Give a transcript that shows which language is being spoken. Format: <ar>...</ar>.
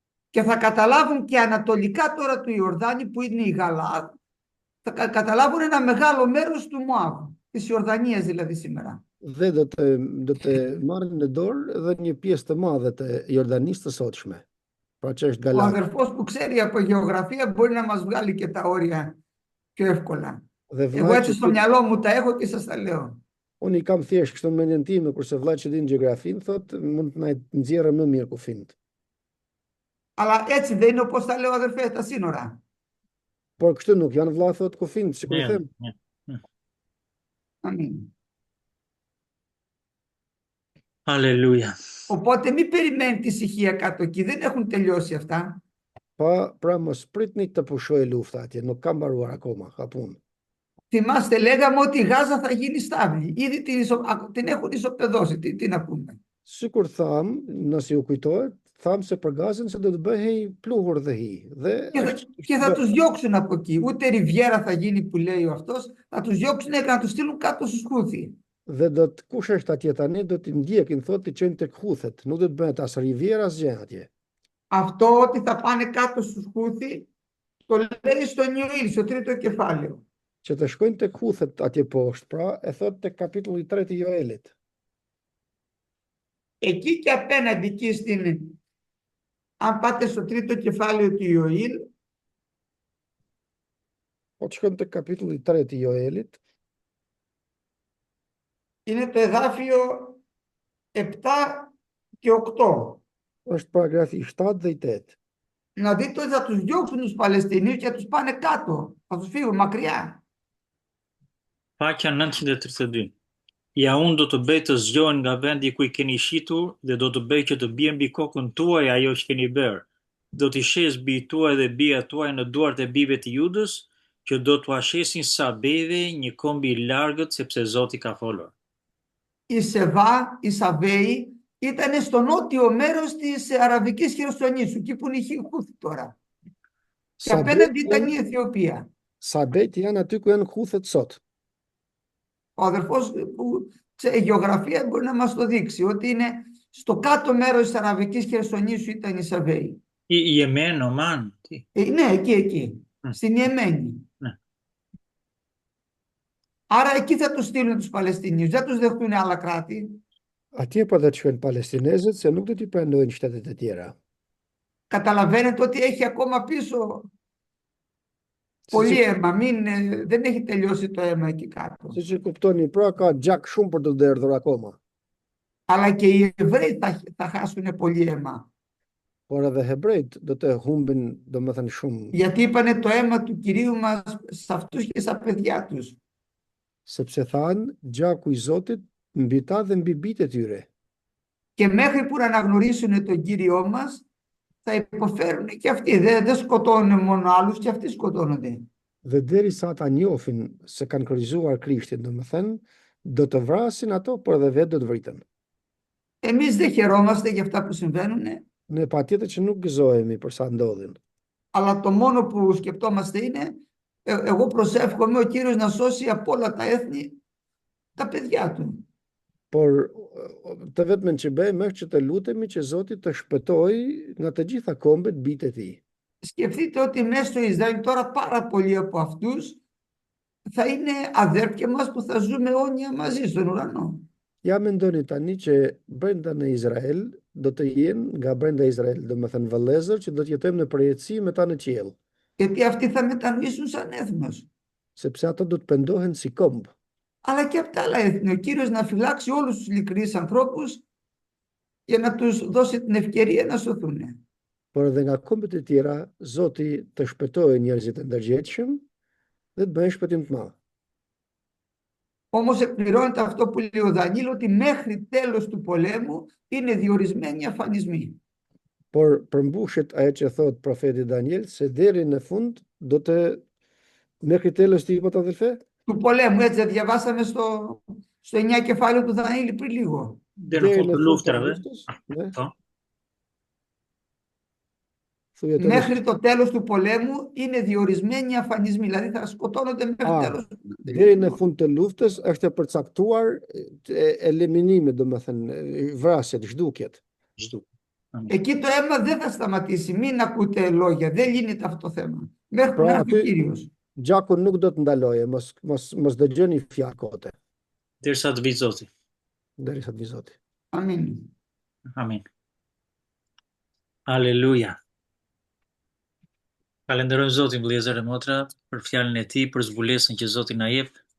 <el>Και θα καταλάβουν και ανατολικά τώρα του Ιορδάνη που είναι η Γαλαάδ, θα καταλάβουν ένα μεγάλο μέρος του Μωάβ, της Ιορδανίας δηλαδή σήμερα.</el> <sq>Dhe do të marrin në dorë edhe një pjesë të madhe të Jordanisë të sotshme. Pra që është</sq> <el>Ο Galat. αδερφός που ξέρει από γεωγραφία μπορεί να μας βγάλει και τα όρια πιο εύκολα.</el> <sq>Dhe</sq> <el>Εγώ</el> <sq>vllai</sq> <el>έτσι</el> <sq>që</sq> <el>στο μυαλό μου τα έχω και σας τα λέω.</el> <sq>unë i kam thjesht kështu në mendjen time, kurse vllai që din gjeografinë thotë mund të na nxjerrë më mirë kufint.</sq> <el>Αλλά έτσι δεν είναι όπως τα λέω αδερφέ τα σύνορα.</el> <sq>Por kështu nuk janë vlla thotë kufint, sikur i Ja, them. ja.</sq> <el>Αμήν.</el> <sq>Aleluja.</sq> <el>Οπότε μην περιμένετε ησυχία κάτω εκεί, δεν έχουν τελειώσει αυτά.</el> <sq>Pra mos pritni të pushojë lufta atje, nuk ka mbaruar akoma, ka punë.</sq> <el>Θυμάστε, λέγαμε ότι η Γάζα θα γίνει στάβλη. Ήδη την έχουν ισοπεδώσει. Τι να πούμε.</el> <sq>Sikur tham, nëse ju kujtohet, tham se për Gazën se do të bëhej pluhur dhe hi. Dhe</sq> <el>Και θα τους διώξουν από εκεί. Ούτε ριβιέρα θα γίνει που λέει ο αυτός. Θα τους διώξουν και να τους στείλουν κάτω στους Χούθι.</el> <sq>dhe do të kush është atje tani do t'i ndjekin thotë të qenë tek Huthet, nuk do të bëhet as riviera as gjë atje.</sq> <el>Αυτό ότι θα πάνε κάτω στους Χούθι το λέει στο Νιουήλ, στο τρίτο κεφάλαιο.</el> <sq>Që të shkojnë tek Huthet atje poshtë, pra e thotë tek kapitulli 3 i Joelit.</sq> <el>Εκεί και απέναντι εκεί αν πάτε στο τρίτο κεφάλαιο του Ιωήλ,</el> <sq>Po të shkojnë tek kapitulli 3 i Joelit,</sq> <el>είναι το εδάφιο 7 και 8.</el> <sq>është paragrafi 7 dhe i 8.</sq> <el>Να δείτε ότι θα τους διώξουν τους Παλαιστινίους και θα τους πάνε κάτω. Θα τους φύγουν μακριά.</el> <sq>Paqja 932. Ja unë do të bëj të zgjohen nga vendi ku i keni shitur dhe do të bëj që të bie mbi kokën tuaj ajo që keni bërë. Do t'i shes bijt tuaj dhe bijat tuaj në duart e bijve të Judës, që do t'u ashesin Sabeve një kombi i largët sepse Zoti ka folur.</sq> <el>Η Σεβά, η Σαβέη ήταν στο νότιο μέρος της Αραβικής Χερσονήσου, εκεί που είναι η Χούθη τώρα. Και απέναντι ήταν η Αιθιοπία.</el> <sq>Sabet janë aty ku janë Huthet sot.</sq> <el>Ο αδερφός που ξέρει γεωγραφία μπορεί να μας το δείξει, ότι είναι στο κάτω μέρος της Αραβικής Χερσονήσου ήταν η Σαβέη.</el> <sq>I Yemen, Oman.</sq> <el>Ναι, εκεί, στην Ιεμένη. Ναι. Άρα εκεί θα τους στείλουν τους Παλαιστινίους, δεν τους δεχτούν άλλα κράτη.</el> <sq>Atje po do të shkojnë palestinezët se nuk do t'i pranojnë shtetet e tjera.</sq> <el>Καταλαβαίνετε ότι έχει ακόμα πίσω πολύ αίμα, δεν έχει τελειώσει το αίμα εκεί κάτω.</el> <sq>Siç e kuptoni, pra ka gjak shumë për të derdhur akoma.</sq> <el>Αλλά και οι Εβραίοι θα χάσουν πολύ αίμα.</el> <sq>Por edhe hebrejt do të humbin, domethënë shumë,</sq> <el>Γιατί είπανε το αίμα του Κυρίου μας σε αυτούς και στα παιδιά τους.</el> <sq>sepse thanë gjaku i Zotit mbi ta dhe mbi bijtë e tyre.</sq> <el>Και μέχρι που να αναγνωρίσουν τον Κύριό μας θα υποφέρουν και αυτοί. Δεν σκοτώνουν μόνο άλλους, και αυτοί σκοτώνονται.</el> <sq>Dhe derisa ata njohin se kanë kryqëzuar Krishtin, domethënë do të vrasin ato, por edhe vetë do të vriten.</sq> <el>Εμείς δεν χαιρόμαστε για αυτά που συμβαίνουν,</el> <sq>Ne patjetër që nuk gëzohemi për sa ndodhin.</sq> <el>αλλά το μόνο που σκεπτόμαστε είναι, εγώ προσεύχομαι ο Κύριος να σώσει από όλα τα έθνη τα παιδιά του.</el> <sq>Por të vetmen që bëjmë është që të lutemi që Zoti të shpëtojë nga të gjitha kombet bijtë e tij.</sq> <el>Σκεφτείτε ότι μέσα στο Ισραήλ τώρα πάρα πολλοί από αυτούς θα είναι αδέρφια μας που θα ζούμε αιώνια μαζί στον ουρανό.</el> <sq>Ja mendoni tani që brenda në Izrael do të jenë nga brenda Izrael, domethënë vëllezër që do të jetojmë në përjetësi me ta në qiell,</sq> <el>Γιατί αυτοί θα μετανοήσουν σαν έθνος.</el> <sq>sepse ato do të pendohen si komb.</sq> <el>Αλλά και από τα άλλα έθνη. Ο Κύριος να φυλάξει όλους τους ειλικρινείς ανθρώπους για να τους δώσει την ευκαιρία να σωθούν.</el> <sq>Por edhe nga kombet e tjera, Zoti të shpëtojë njerëzit e ndërgjegjshëm dhe të bëjë shpëtim të madh.</sq> <el>Όμως εκπληρώνεται αυτό που λέει ο Δανίλ, ότι μέχρι τέλος του πολέμου είναι διορισμένοι αφανισμοί.</el> <sq>Por përmbushet ajo që thot profeti Daniel se deri në fund do të</sq> <el>μέχρι τέλος τι είπα το αδελφέ? Του πολέμου, έτσι διαβάσαμε στο 9 κεφάλαιο του Δανίλ πριν λίγο.</el> <sq>Deri në fund të luftrave. Ne? Po. Thujet e</sq> <el>Μέχρι το τέλος του πολέμου είναι διορισμένοι αφανισμοί, δηλαδή θα σκοτώνονται μέχρι τέλος.</el> <sq>Deri në fund të luftës është e përcaktuar eliminimi, domethënë vrasjet, zhdukjet. Amin.</sq> <el>Εκεί το αίμα δεν θα σταματήσει. Μην ακούτε λόγια. Δεν λύνεται αυτό το θέμα. Μέχρι που</el> <sq>Pra,</sq> <el>να έρθει ο</el> <sq>aty-</sq> <el>Κύριος.</el> <sq>Gjaku nuk do të ndaloje, mos dëgjoni fjalë kote, Derisa të vijë Zoti. derisa të vi Zoti.</sq> <el>Αμήν.</el> <sq>Amin. Aleluja. Falenderojmë Zotin, vëllezër e motra, për fjalën e tij, për zbulesën që Zoti na jep.</sq>